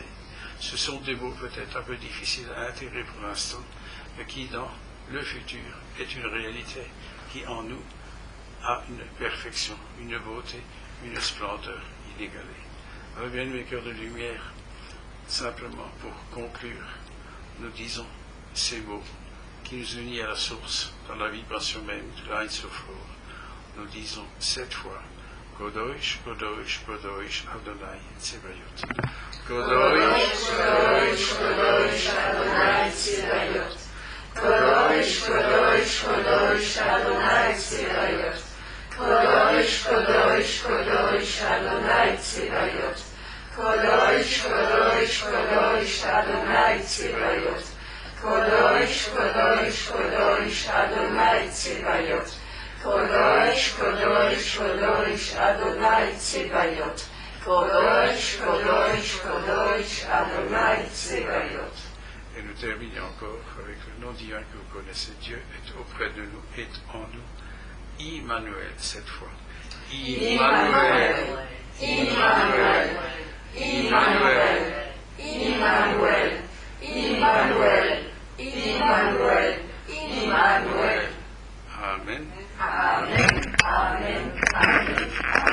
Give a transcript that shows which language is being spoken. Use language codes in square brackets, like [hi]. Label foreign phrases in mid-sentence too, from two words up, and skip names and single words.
[fr] Ce sont des mots peut-être un peu difficiles à intégrer pour l'instant, mais qui dans le futur est une réalité qui en nous a une perfection, une beauté, une splendeur inégalée. Alors bien mes cœurs de lumière, simplement pour conclure, nous disons ces mots qui nous unissent à la source, dans la vibration même de l'Ain Sophor. Nous disons 7 fois [he] קדוש, קדוש, קדוש, אדוני, צבאות. קדוש, קדוש, קדוש, אדוני, צבאות. קדוש, קדוש, קדוש, אדוני, צבאות. קדוש, קדוש, קדוש, אדוני, צבאות. קדוש, קדוש, קדוש, אדוני, צבאות. קדוש, קדוש, קדוש, אדוני, צבאות. קדוש, קדוש, קדוש, אדוני, צבאות. קדוש, קדוש, קדוש, אדוני, צבאות. [fr] Et nous terminons encore avec le nom divin que vous connaissez. Dieu est auprès de nous, est en nous. Immanuel, cette fois. Immanuel. Immanuel. Immanuel. Immanuel. Immanuel. Immanuel. Immanuel. Amen. Amen. Amen. Amen.